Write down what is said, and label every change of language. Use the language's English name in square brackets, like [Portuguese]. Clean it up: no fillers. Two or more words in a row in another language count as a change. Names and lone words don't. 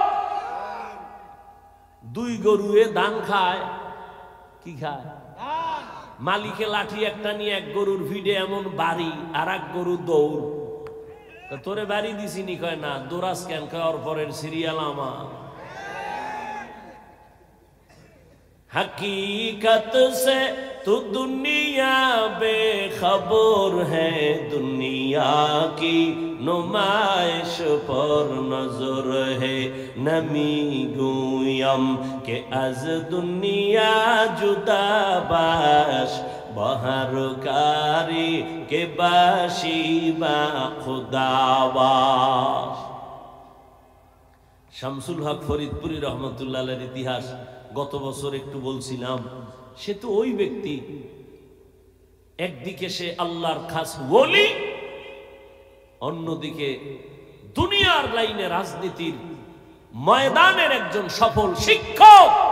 [Bangla] 2 গরুয়ে ধান খায়, কি খায়? মালিকে লাঠি একটা নিয়ে এক গরুর ভিড়ে এমন বাড়ি, আর এক গরু দৌড়। তোরে বাড়ি দিছিনি, কয় না। দোরাস কেন? কয় ওর পরের সিরিয়াল আমার। [Urdu] حقیقت سے تو دنیا بے خبر ہے، دنیا کی نمائش پر نظر ہے. [Persian] نمی‌گویم که از دنیا جدا باش، به هر کاری که باشی با خدا باش. [Bangla] শামসুল হক ফরিদপুরি [Arabic] رحمة الله عليه [Bangla] ইতিহাস গত বছর একটু বলছিলাম। সে তো ওই ব্যক্তি, একদিকে সে আল্লাহর খাস ওলি, অন্যদিকে দুনিয়ার লাইনে রাজনীতির ময়দানের একজন সফল শিক্ষক।